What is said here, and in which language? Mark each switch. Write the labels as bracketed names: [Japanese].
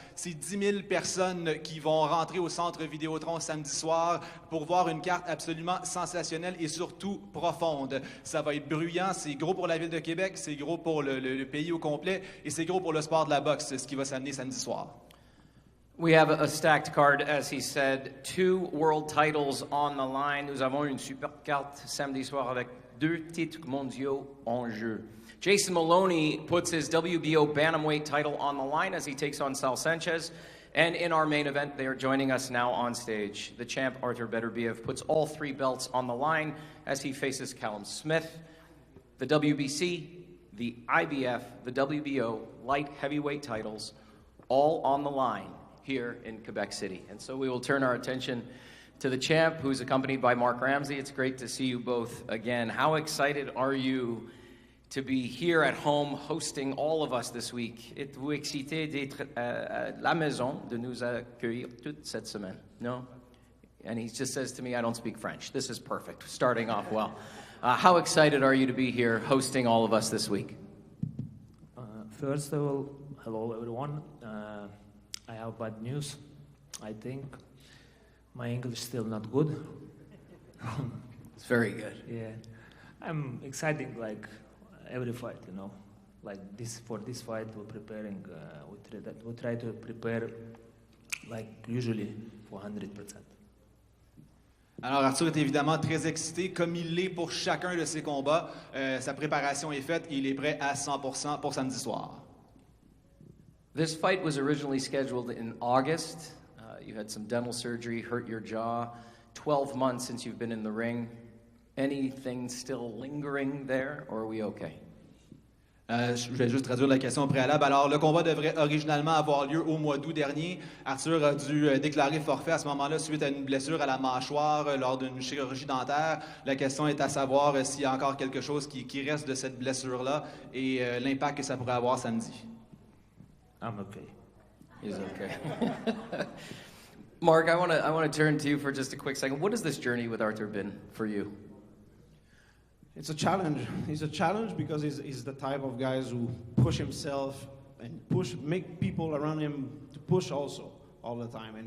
[French] C'est 10 000 personnes qui vont rentrer au Centre Vidéotron samedi soir pour voir une carte absolument sensationnelle et surtout profonde. Ça va être bruyant, c'est gros pour la ville de Québec, c'est gros pour le pays au complet et c'est gros pour le sport de la boxe, c'est ce qui va s'amener samedi soir. [English] We have a stacked card, as he said, 2 world titles on the line. [French] Nous avons une super carte samedi soir avec 2 titres mondiaux en jeu. [English] Jason Maloney puts his WBO bantamweight title on the line as he takes on Sal Sanchez. And in our main event, they are joining us now on stage. The champ, Artur Beterbiev, puts all 3 belts on the line as he faces Callum Smith. The WBC, the IBF, the WBO, light heavyweight titles, all on the line here in Quebec City. And so we will turn our attention to the champ, who's accompanied by Mark Ramsey. It's great to see you both again. How excited are you to be here at home hosting all of us this week? [French] Êtes-vous excité d'être à la maison, de nous accueillir toute cette semaine? [English] No? And he just says to me, I don't speak French. This is perfect, starting off well. How excited are you to be here hosting all of us this week? First of all, hello everyone. I have bad news. I think my English is still not good. It's very good. Yeah, I'm excited like every fight, you know. Like this for this fight, we're preparing. We try to prepare like usually for 100%. [French] Alors Artur est évidemment très excité, comme il l'est pour chacun de ses combats. Sa préparation est faite et il est prêt à 100% pour samedi soir. [English] This fight was originally scheduled in August. You had some dental surgery, hurt your jaw. 12 months since you've been in the ring. Anything still lingering there, or are we okay? [French] Je vais juste traduire la question au préalable. Alors, le combat devrait originalement avoir lieu au mois d'août dernier. Artur a dû déclarer forfait à ce moment-là suite à une blessure à la mâchoire lors d'une chirurgie dentaire. La question est à savoir s'il y a encore quelque chose qui reste de cette blessure-là et l'impact que ça pourrait avoir samedi. [English] I'm okay. He's okay. Mark, I want to turn to you for just a quick second. What has this journey with Artur been for you? It's a challenge. It's a challenge because he's the type of guys who push himself and make people around him to push also all the time.